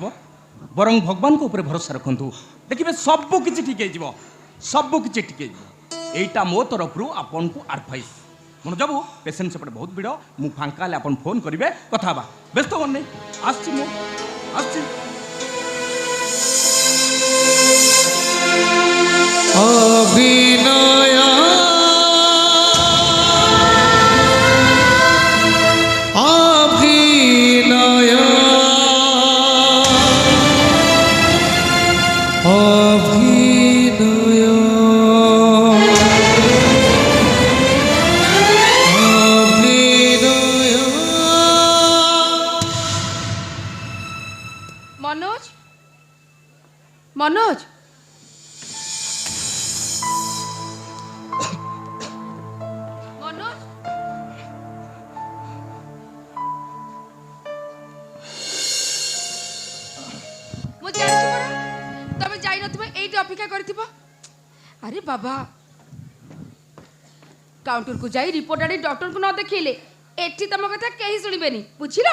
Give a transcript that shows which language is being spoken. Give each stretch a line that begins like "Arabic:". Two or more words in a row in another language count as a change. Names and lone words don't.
Odia: ବରଂ ଭଗବାନଙ୍କ ଉପରେ ଭରସା ରଖନ୍ତୁ, ଦେଖିବେ ସବୁ କିଛି ଠିକ୍ ହେଇଯିବ, ସବୁ କିଛି ଠିକ୍ ହେଇଯିବ। এইটা ମୋ ତରଫରୁ ଆପଣଙ୍କୁ ଆଡଭାଇସ୍। ମନ ଯାବୁ ପେସେଣ୍ଟ ସେପଟେ ବହୁତ ଭିଡ଼, ମୁଁ ଫାଙ୍କା ହେଲେ ଆପଣ ଫୋନ୍ କରିବେ, କଥା ହେବା। ବ୍ୟସ୍ତ ହୁଅନି, ଆସିଛି ମୁଁ, ଆସିଛି।
Bangla: অভিনয় অভিনয় অভিনয় অভিনয়। মনোজ, মনোজ, মনোজ,
Odia: ମୁଁ ଜାଣିଛି ପରା ତମେ ଯାଇନଥିବ, ଏଇଠି ଅପେକ୍ଷା କରିଥିବ। ଆରେ ବାବା, କାଉଣ୍ଟରକୁ ଯାଇ ରିପୋର୍ଟ ଆଣି ଡକ୍ଟରକୁ ନ ଦେଖେଇଲେ ଏଠି ତମ କଥା କେହି ଶୁଣିବେନି, ବୁଝିଲ?